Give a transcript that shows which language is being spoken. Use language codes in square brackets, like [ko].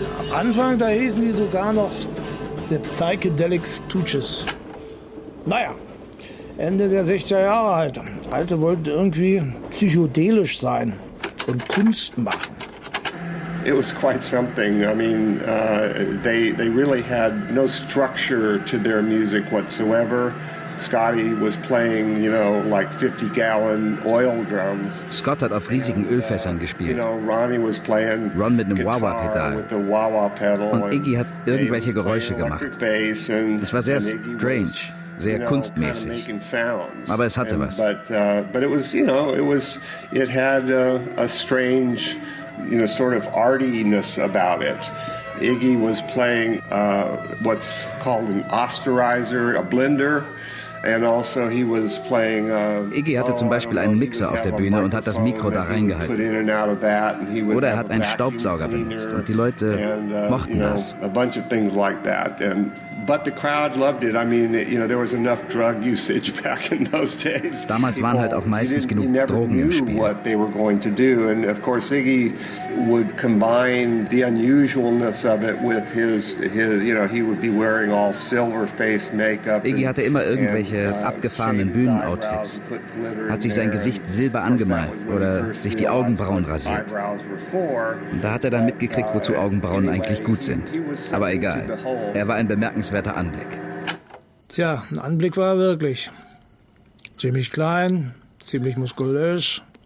[de] Am Anfang, da hießen die sogar noch The Psychedelic Stooges. Naja, Ende der 60er Jahre halt. Alte wollten irgendwie psychedelisch sein und Kunst machen. [en] It was quite something. I mean, they really had no structure to their music whatsoever. Scotty was playing, you know, like 50-gallon oil drums. [de] Scott hat auf riesigen Ölfässern gespielt. [en] You know, Ronnie was playing [de] Ron mit einem Wah-Wah-Pedal. [en] With the Wah-Wah pedal. [de] Und Iggy hat irgendwelche Geräusche gemacht. Es war sehr strange, sehr kunstmäßig. Aber es hatte was. [en] But it was, you know, it had a strange, you know, sort of artiness about it. Iggy was playing what's called an osterizer, a blender. And also he was playing, [de] Iggy hatte zum Beispiel einen Mixer auf der Bühne und hat das Mikro da reingehalten. Oder er hat einen Staubsauger benutzt und die Leute mochten das. [en] A bunch of things like that. But the crowd loved it. I mean, you know, there was enough drug usage back in those days. [de] Damals waren halt auch meistens genug Drogen im Spiel. [en] What they were going to do, and of course Iggy would combine the unusualness of it with his, you know, he would be wearing all silver face makeup. [de] Iggy hatte immer irgendwelche abgefahrenen Bühnenoutfits. Hat sich sein Gesicht silber angemalt oder sich die Augenbrauen rasiert. Und da hat er dann mitgekriegt, wozu Augenbrauen eigentlich gut sind. Aber egal. Er war ein bemerkenswerter Anblick. Tja, ein Anblick war er wirklich. Ziemlich klein, ziemlich muskulös.